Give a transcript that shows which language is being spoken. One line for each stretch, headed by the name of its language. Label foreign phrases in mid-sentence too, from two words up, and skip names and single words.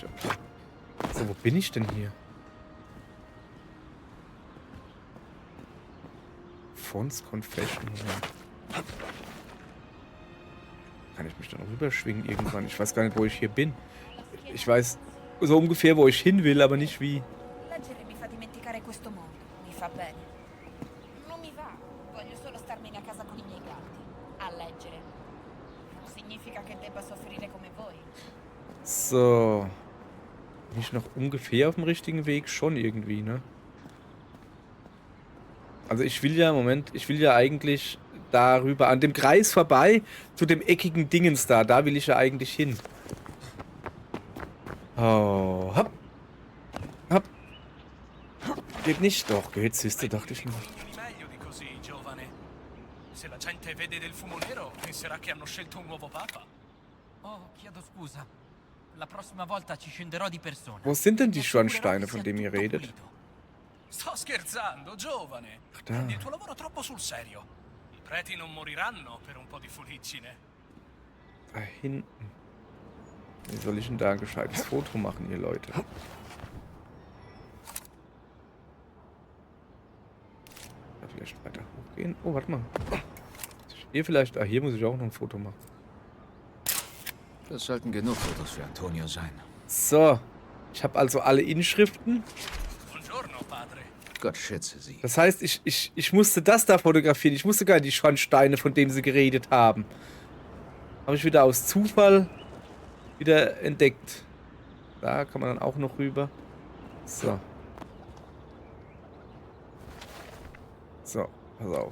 German: Okay. So, wo bin ich denn hier? Fons Confession. Kann ich mich dann rüberschwingen irgendwann? Ich weiß gar nicht, wo ich hier bin. Ich weiß so ungefähr, wo ich hin will, aber nicht wie.
Italian: Leggere mi fa dimenticare questo mondo. Mi fa bene. Non mi va. Voglio solo starmene a casa con i miei gatti. A leggere. Non significa che debba soffrire come voi.
German: So. Bin ich noch ungefähr auf dem richtigen Weg? Schon irgendwie, ne? Also ich will ja, Moment, ich will ja eigentlich darüber, an dem Kreis vorbei, zu dem eckigen Dingens da. Da will ich ja eigentlich hin. Oh, hopp. Hopp. Geht nicht? Doch, geht, siehste, dachte ich mir.
Italian: Meglio di così, giovane. Se la gente vede del fumo nero, penserà che hanno scelto un nuovo papa. Oh, chiedo scusa. La prossima volta ci scenderò di persona.
German: Wo sind denn die
Italian: Mi assicurerò
German: Schornsteine,
Italian: che
German: von
Italian: sia
German: denen ihr
Italian: tutto
German: redet?
Italian: pulito. Sto scherzando, giovane.
German: Ach da.
Italian: Prendi il tuo lavoro troppo sul serio. I preti non moriranno per un po' di fuliggine.
German: Da hinten. Wie soll ich denn da ein gescheites Foto machen, ihr Leute? Da vielleicht weiter hochgehen. Oh, warte mal. Hier vielleicht. Ah, hier muss ich auch noch ein Foto machen. Das sollten genug Fotos für Antonio sein. So. Ich habe also alle Inschriften.
Italian: Buongiorno, padre.
German: Gott schütze sie. Das heißt, ich musste das da fotografieren. Ich musste gar nicht die Schornsteine, von denen sie geredet haben. Habe ich wieder aus Zufall wieder entdeckt. Da kann man dann auch noch rüber. So. So, pass auf.